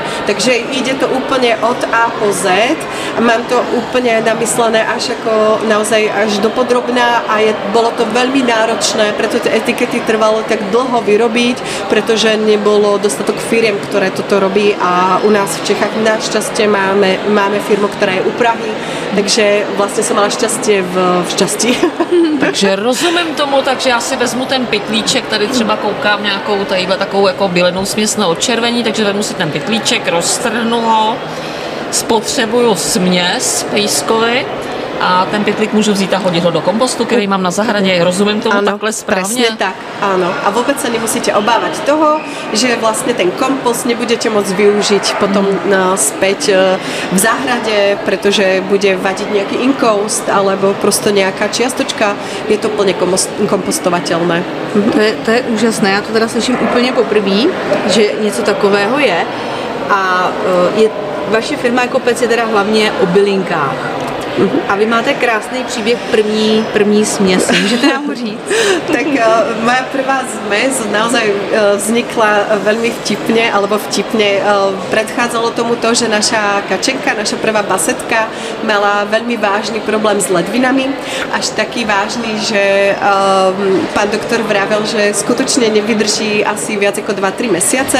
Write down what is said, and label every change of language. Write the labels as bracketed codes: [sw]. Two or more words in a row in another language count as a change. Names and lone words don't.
[sk] Takže ide to úplne od A po Z. Mám to úplne namyslené až ako naozaj až do podrobná a bolo to veľmi náročné, preto tie etikety trvalo tak dlho vyrobiť, pretože nebolo dostatok firiem, ktoré toto robí a u nás v Čechách našťastie máme firmu, ktorá je u Prahy, takže vlastne som mala šťastie v šťastí. [cs] Takže rozumím tomu, takže já si vezmu ten pytlíček, tady třeba koukám nějakou tadyhle takovou jako bylinnou směs na odčervení, takže vezmu si ten pytlíček, roztrhnu ho, spotřebuju směs pejskovi a ten pytlík můžu vzít a hodit ho do kompostu, který mám na zahradě. Rozumím tomu takhle správně? [sk] Presne tak, áno. A vôbec sa nemusíte obávať toho, že vlastne ten kompost nebudete môcť využiť potom späť v záhrade, pretože bude vadiť nejaký inkoust alebo prosto nejaká čiastočka. Je to plne kompostovateľné. [cs] To je úžasné, já to teda slyším úplně poprvé, že něco takového je a vaše firma Ekopec je teda hlavně o bylinkách. A vy máte krásný příběh první směs. Můžete nám ho říct? [sk] Tak moja prvá zmes naozaj vznikla veľmi vtipne. Predchádzalo tomu to, že naša kačenka, naša prvá basetka mala veľmi vážny problém s ledvinami. Až taký vážny, že pán doktor vravel, že skutočne nevydrží asi viac ako 2-3 mesiace.